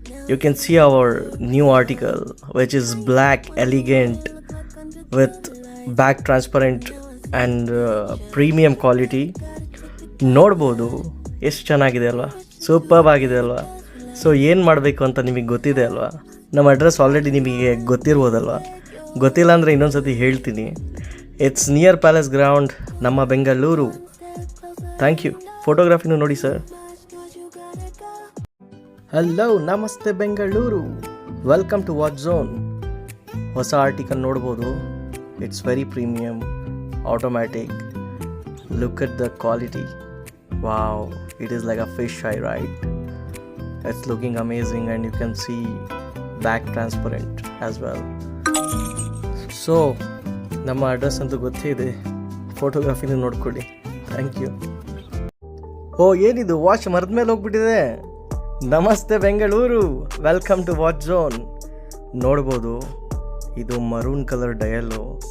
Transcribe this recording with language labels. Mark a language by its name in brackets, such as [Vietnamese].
[English] You can see our new article, which is black, elegant, with back transparent and premium quality. [Kannada] ನೋಡ್ಬೋದು ಎಷ್ಟು ಚೆನ್ನಾಗಿದೆ ಅಲ್ವಾ, superb ಆಗಿದೆ ಅಲ್ವಾ. ಸೊ ಏನು ಮಾಡಬೇಕು ಅಂತ ನಿಮಗೆ ಗೊತ್ತಿದೆ ಅಲ್ವಾ. ನಮ್ಮ ಅಡ್ರೆಸ್ ಆಲ್ರೆಡಿ ನಿಮಗೆ ಗೊತ್ತಿರ್ಬೋದಲ್ವಾ. ಗೊತ್ತಿಲ್ಲ ಅಂದರೆ ಇನ್ನೊಂದು ಸತಿ ಹೇಳ್ತೀನಿ. [English] it's near palace ground, [Kannada] ನಮ್ಮ ಬೆಂಗಳೂರು. Thank you. ಫೋಟೋಗ್ರಾಫಿನೂ ನೋಡಿ ಸರ್. [English] Hello, ನಮಸ್ತೆ Bengaluru. Welcome to Watch Zone. [Kannada] ಹೊಸ ಆರ್ಟಿಕಲ್ ನೋಡ್ಬೋದು. [English] It's very premium, automatic. Look at the quality. Wow, it is like a fish eye, right? It's looking amazing, and you can see back transparent as well. [Kannada] So ನಮ್ಮ address ಅಂತೂ ಗೊತ್ತಿದೆ, ಫೋಟೋಗ್ರಾಫಿನೂ ನೋಡ್ಕೊಳ್ಳಿ. Thank you. ಓ, ಏನಿದು watch ಮರದ ಮೇಲೆ ಹೋಗ್ಬಿಟ್ಟಿದೆ. ನಮಸ್ತೆ Bengaluru, [English] Welcome to Watch Zone. [Kannada] ನೋಡ್ಬೋದು, ಇದು ಮರೂನ್ ಕಲರ್ ಡಯಲ್ಲು.